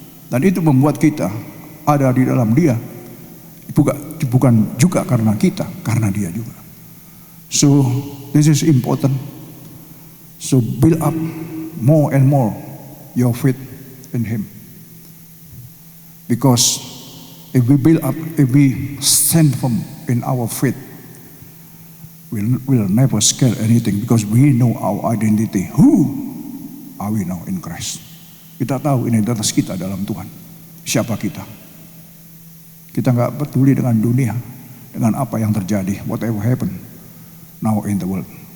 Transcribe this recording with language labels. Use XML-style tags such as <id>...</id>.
<id>Dan itu membuat kita ada di dalam Dia. Bukan juga karena kita, karena Dia juga.</id> <en>So this is important. So build up more and more your faith in Him. Because if we build up, if we stand firm in our faith, we'll never scare anything, because we know our identity. Who are we now in Christ?</en> <id>Kita tahu identitas kita dalam Tuhan. Siapa kita? Kita nggak peduli dengan dunia, dengan apa yang terjadi,</id> <en>whatever happen now in the world.</en>